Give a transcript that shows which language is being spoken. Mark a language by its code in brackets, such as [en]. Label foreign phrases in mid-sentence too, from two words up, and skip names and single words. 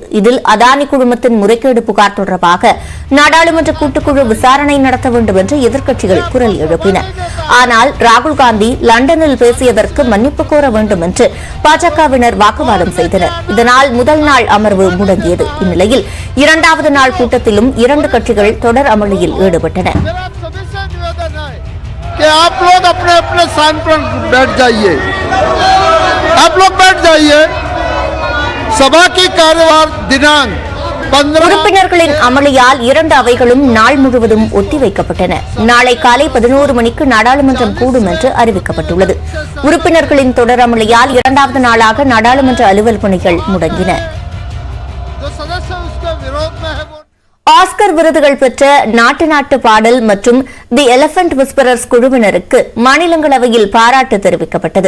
[ta] இதில் அதானி குழுமத்தின் முறைகேடு புகார் தொடர்பாக நாடாளுமன்ற கூட்டுக்குழு விசாரணை நடத்த வேண்டும் என்று எதிர்க்கட்சிகள் குரல் எழுப்பின. ஆனால் ராகுல் காந்தி லண்டனில் பேசியதற்கு மன்னிப்பு கோர வேண்டும் என்று பாஜகவினர் வாக்குவாதம் செய்தனர். இதனால் முதல் நாள் அமர்வு முடங்கியது. இந்நிலையில் 2வது நாள் கூட்டத்திலும் 2 கட்சிகள் தொடர் அமளியில் ஈடுபட்டன. [hi] कि आप लोग अपने अपने स्थान पर बैठ जाइए, आप लोग बैठ जाइए। सभा की कार्यवाही दिनांक 15 [ta] உறுப்பினர்களின் அமளியால் 2 அவைகளும் நாள் முழுவதும் ஒத்திவைக்கப்பட்டன. நாளை காலை 11 மணிக்கு நாடாளுமன்றம் கூடும் என்று அறிவிக்கப்பட்டுள்ளது. உறுப்பினர்களின் தொடர் அமளியால் 2வது நாளாக நாடாளுமன்ற அலுவல் பணிகள் முடங்கின. ஆஸ்கர் விருதுகள் பெற்ற நாட்டு பாடல் மற்றும் தி எலிபென்ட் விஸ்பரர்ஸ் குழுவினருக்கு மாநிலங்களவையில் பாராட்டு தெரிவிக்கப்பட்டது.